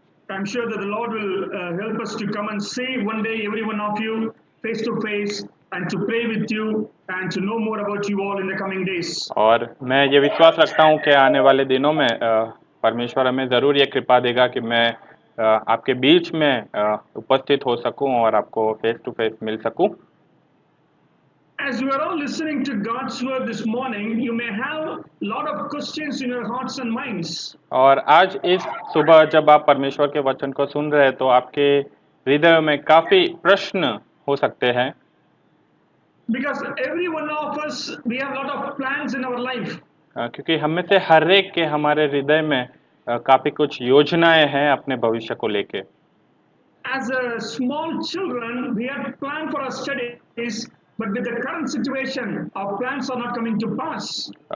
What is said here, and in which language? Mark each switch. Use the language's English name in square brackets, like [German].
[English] I'm sure that the Lord will help us to come and see one day every one of you face to face and to pray with you and to know more about you all in the coming days. [Hindi] और मैं ये विश्वास रखता हूँ कि आने वाले दिनों में परमेश्वर हमें ज़रूर ये कृपा देगा कि मैं आपके बीच में उपस्थित हो सकूं और आपको [English] face to face [Hindi] मिल सकूं। [English] As you are all listening to God's word this morning, you may have a lot of questions in your hearts and minds. [Hindi] और आज इस सुबह जब आप परमेश्वर के वचन को सुन रहे हैं तो आपके हृदय में काफ़ी प्रश्न हो सकते हैं। [English] Because every one of us, we have a lot of plans in our life. [Hindi] क्योंकि हम में से हर एक के हमारे हृदय में काफ़ी कुछ योजनाएं हैं अपने भविष्य को लेके। [English] As a small children, we had planned for our studies, but with the current situation, our plans are not coming to pass.